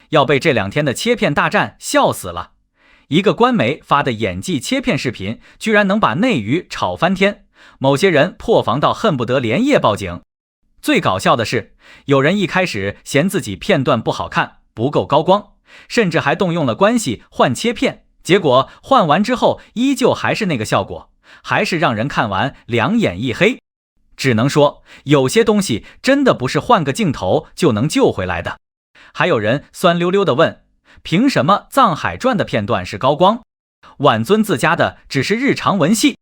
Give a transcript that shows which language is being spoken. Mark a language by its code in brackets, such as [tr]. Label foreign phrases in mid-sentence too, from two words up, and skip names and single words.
[zh] 要被這2天的切片大戰笑死了。一個官媒發的演技切片視頻，居然能把內娛吵翻天，某些人破防到恨不得連夜報警。最搞笑的是，有人一開始嫌自己片段不好看，不夠高光，甚至還動用了關係換切片，結果換完之後依舊還是那個效果，還是讓人看完兩眼一黑。只能說，有些東西真的不是換個鏡頭就能救回來的。還有人酸溜溜地問，憑什麼《藏海傳》的片段是高光，晚尊自家的只是日常文戲？